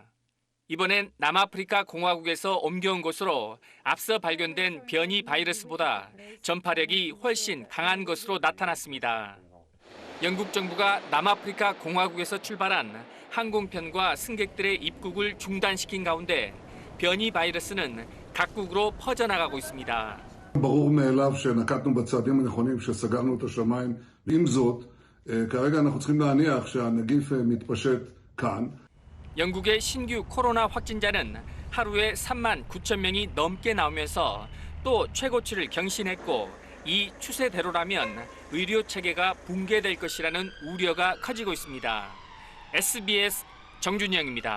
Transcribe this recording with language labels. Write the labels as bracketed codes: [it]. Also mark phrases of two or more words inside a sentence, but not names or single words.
[ko] 이번엔 남아프리카 공화국에서 옮겨온 것으로 앞서 발견된 변이 바이러스보다 전파력이 훨씬 강한 것으로 나타났습니다. 영국 정부가 남아프리카 공화국에서 출발한 항공편과 승객들의 입국을 중단시킨 가운데 변이 바이러스는 각국으로 퍼져나가고 있습니다. [he] ברור מאליו שנקטנו בצעדים הנכונים כשסגרנו את השמיים. עם זאת, כרגע אנחנו צריכים להניח שהנגיף מתפשט כאן. [ko] 영국의 신규 코로나 확진자는 하루에 3만 9천 명이 넘게 나오면서 또 최고치를 경신했고 이 추세대로라면 의료 체계가 붕괴될 것이라는 우려가 커지고 있습니다. SBS 정준영입니다.